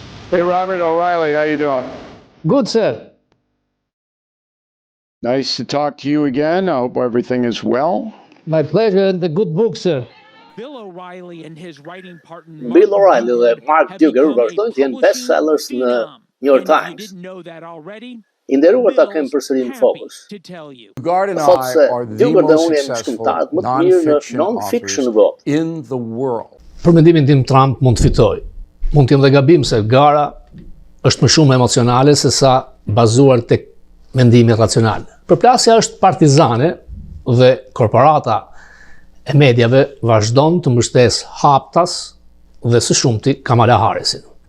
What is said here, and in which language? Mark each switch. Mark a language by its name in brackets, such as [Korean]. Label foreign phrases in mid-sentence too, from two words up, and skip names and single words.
[English] Hey, Robert O'Reilly, how you doing? Good, sir. Nice to talk to you again. I hope everything is well. My pleasure, and a good book, sir. Bill O'Reilly and his writing partner [Albanian] Bill O'Reilly dhe Mark [English] have Duggar become a [Albanian] vazhdojnë të jenë [English] publishing [Albanian] bestsellers në [English] phenom. New York And if you Times. didn't know that already, [Albanian] I nderuar ta kem [English] Bill's [Albanian] përsëri në [English] happy [Albanian] Fokus. [English] to tell you. Dugard and [Albanian] Thotë [English] I [Albanian] se [English] are the [Albanian] Duggar dhe [English] most [Albanian] unë jemi [English] successful [Albanian] shkrimtarët më të mirë në [English] non-fiction [Albanian] non-fiction [English] authors [Albanian] në botë. [English] in the world. [Albanian] Për mendimin tim, Trump mund të fitojë. Mund të jenë dhe gabim se gara është më shumë emocionale se sa bazuar tek mendimi racional. Përplasja është partizane dhe korporata e mediave vazhdon të mbështes haptas dhe së shumti Kamala Harrisin.